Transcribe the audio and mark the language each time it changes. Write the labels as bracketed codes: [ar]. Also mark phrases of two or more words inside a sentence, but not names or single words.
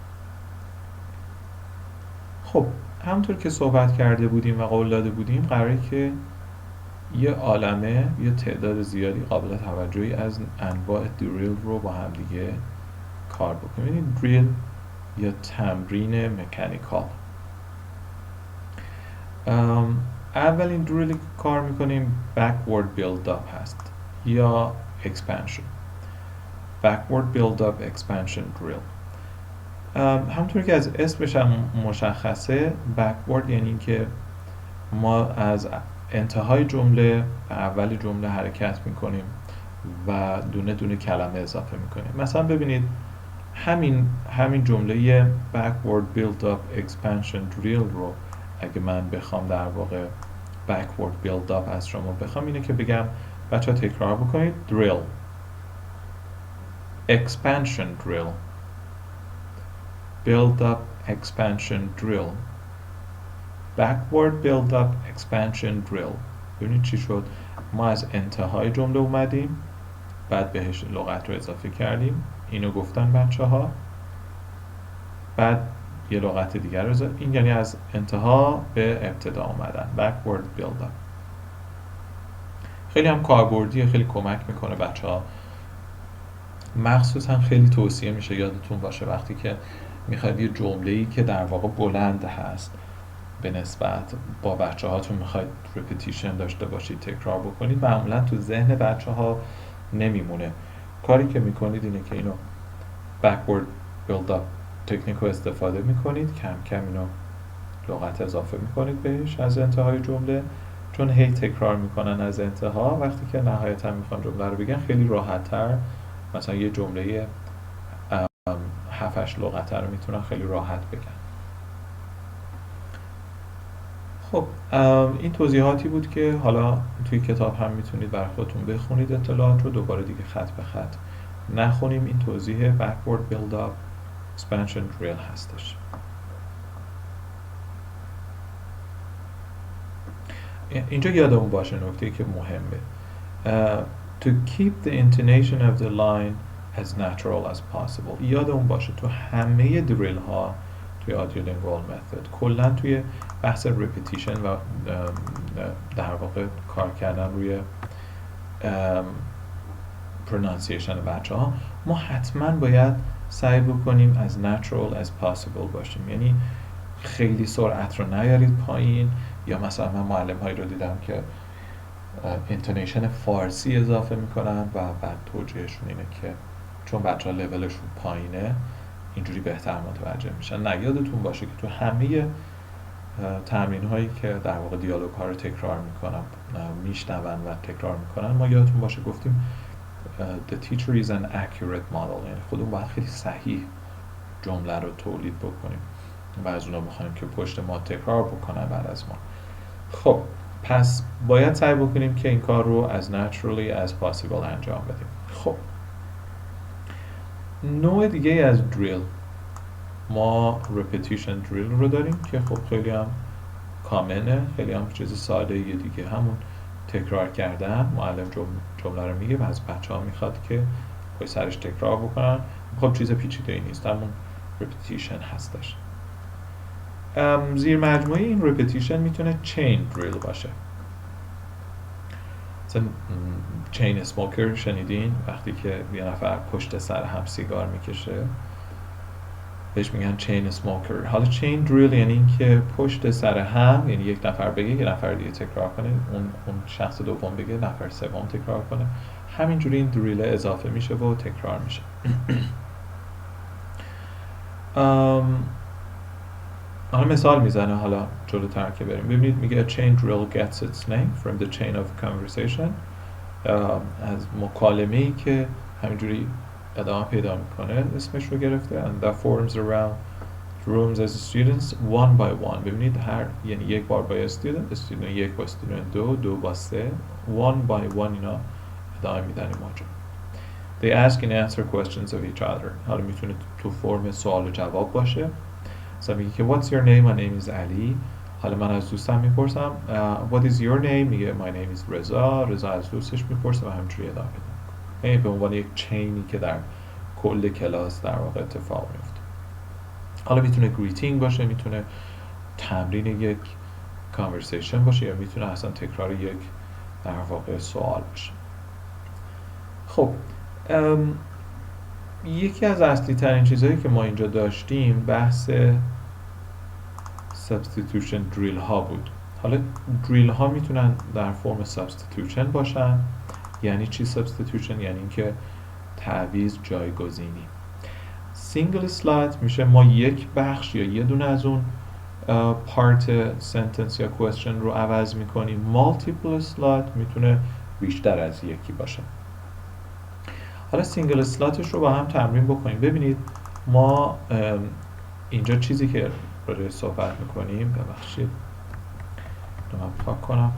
[fa] خب همونطور که صحبت کرده بودیم و قول داده بودیم، قراره که یه عالمه، یه تعداد زیادی قابل توجهی از انواع دریل رو با هم دیگه کار بکنیم. این دریل یا تمرین مکانیکال. اولین دریلی که کار میکنیم [en] backward build up [fa] هست یا expansion. [en] backward build up expansion drill. [fa] همونطور که از اسمش هم مشخصه، backward یعنی که ما از انتهای جمله به اول جمله حرکت میکنیم و دونه دونه کلمه اضافه میکنیم. مثلا ببینید همین جمله [en] backward build up expansion drill [fa] رو اگه من بخوام در واقع [en] backward build up [fa] از شما بخوام، اینه که بگم بچه ها تکرار بکنید [en] drill expansion drill build up expansion drill backward build up expansion drill. [fa] ببینید چی شد؟ ما از انتهای جمله اومدیم، بعد بهش لغت رو اضافه کردیم، اینو گفتن بچه ها، بعد یه لغت دیگر رو این یعنی از انتها به ابتدا اومدن. [en] backward build up [fa] خیلی هم کاربردیه، خیلی کمک میکنه بچه ها. مخصوصا خیلی توصیه میشه یادتون باشه وقتی که میخواید یه جمله‌ای که در واقع بلند هست به نسبت با بچه هاتون میخواید رپیتیشن داشته باشید، تکرار بکنید، معمولا تو ذهن بچه ها نمیمونه. کاری که میکنید اینه که اینو [en] backward build up [fa] تکنیک رو استفاده میکنید، کم کم اینو لغت اضافه میکنید بهش از انتهای جمله، چون هی تکرار میکنن از انتها، وقتی که نهایتا میخوان جمله رو بگن خیلی راحت تر، مثلا یه جمله 7-8 لغت رو میتونن خیلی راحت بگن. خب این توضیحاتی بود که حالا توی کتاب هم میتونید برای خودتون بخونید، اطلاعات رو دوباره دیگه خط به خط نخونیم. این توضیح [en] backward build up expansion drill [fa] هستش. اینجا یادمون باشه نکته که مهمه، [en] to keep the intonation of the line as natural as possible. [fa] یادمون باشه تو همه دریل ها توی Audiolingual Method، کلا توی بحث repetition و در واقع کار کردن روی pronunciation بچه ها، ما حتما باید سعی بکنیم از [en] natural as possible [fa] باشیم. یعنی خیلی سرعت رو نیارید پایین، یا مثلا من معلم هایی رو دیدم که intonation فارسی اضافه میکنن و بعد توجیهشون اینه که چون بچه ها لولشون پایینه اینجوری بهتر متوجه میشن. نه، یادتون باشه که تو همه تمرین هایی که در واقع دیالوگ ها رو تکرار میکنن، میشنون و تکرار میکنن، ما یادتون باشه گفتیم [en] the teacher is an accurate model، [fa] یعنی خودمون باید خیلی صحیح جمله رو تولید بکنیم و از اونا بخوایم که پشت ما تکرار بکنن بعد از ما. خب پس باید سعی بکنیم که این کار رو [en] as naturally as possible [fa] انجام بدیم. خب نوع دیگه از دریل ما [en] repetition drill [fa] رو داریم که خب خیلی هم کامنه، خیلی هم چیز ساده یه دیگه، همون تکرار کردن. معلم جمله رو میگه و از بچه ها میخواد که پای سرش تکرار بکنن. خب چیز پیچیده ای نیست، همون repetition هستش. زیر مجموعه این repetition میتونه [en] chain drill [fa] باشه. مثلا [en] chain smoker [fa] شنیدین؟ وقتی که یه نفر پشت سر هم سیگار میکشه بهش میگن [en] chain smoker. [fa] حالا [en] chain drill [fa] یعنی این که پشت سر هم، یعنی یک نفر بگه یه نفر دیگه تکرار کنه، اون شخص دوم بگه نفر سوم تکرار کنه، همینجوری این دریل اضافه میشه و تکرار میشه. حالا مثال میزنه حالا جلوتر که بریم. ببینید میگه [en] a chain drill gets its name from the chain of conversation. [fa] از مکالمه‌ای که همینجوری ادامه پیدا میکنه اسمش رو گرفته. [en] and that forms around rooms as students one by one. [fa] ببینید هر یعنی یک بار با student یک با student دو با سه، [en] one by one [fa] اینا ادامه میدن این ماجرا. [en] They ask and answer questions of each other. [fa] حالا میتونه تو فرم سوال و جواب باشه. مثلا میگه که [en] what's your name? My name is Ali. [fa] حالا من از دوستم میپرسم [en] what is your name؟ میگه my name is رضا. [fa] رضا از دوستش میپرسه و همینجوری ادامه میده. یعنی به عنوان یک چینی که در کل کلاس در واقع اتفاق میفته. حالا میتونه greeting باشه، میتونه تمرین یک conversation باشه، یا میتونه اصلا تکرار یک در واقع سوال باشه. خب یکی از اصلی ترین چیزهایی که ما اینجا داشتیم بحث [en] substitution drill [fa] ها بود. حالا drill ها میتونن در فرم substitution باشن. یعنی چی substitution؟ یعنی اینکه تعویض، جایگزینی. [en] single slot [fa] میشه ما یک بخش یا یه دونه از اون [en] part sentence [fa] یا question رو عوض میکنیم. [en] multiple slot [fa] میتونه بیشتر از یکی باشه. حالا [en] single slot [fa] رو با هم تمرین بکنیم. ببینید ما اینجا چیزی که برای صحبت میکنیم، ببخشید رو من پاک کنم.